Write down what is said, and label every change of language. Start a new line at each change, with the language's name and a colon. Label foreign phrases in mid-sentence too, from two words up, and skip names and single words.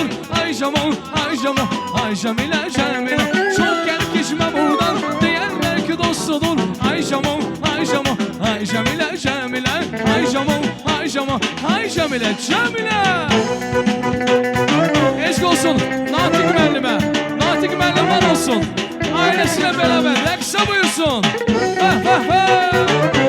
Azerbaijani: Ay Jamal, ay Jamal, ay Cəmilə, Cəmilə. Çox gəlib keçməm buradan, deyərlər ki dostudur. Ay Jamal, ay Jamal, ay Cəmilə, Cəmilə. Ay Jamal, ay Jamal, ay Cəmilə, Cəmilə. Eşq olsun Natiq müəllimə, Natiq olsun.
Turkish: Ailesiyle beraber
Azerbaijani: rəqsə buyursun. Hə, hə, hə.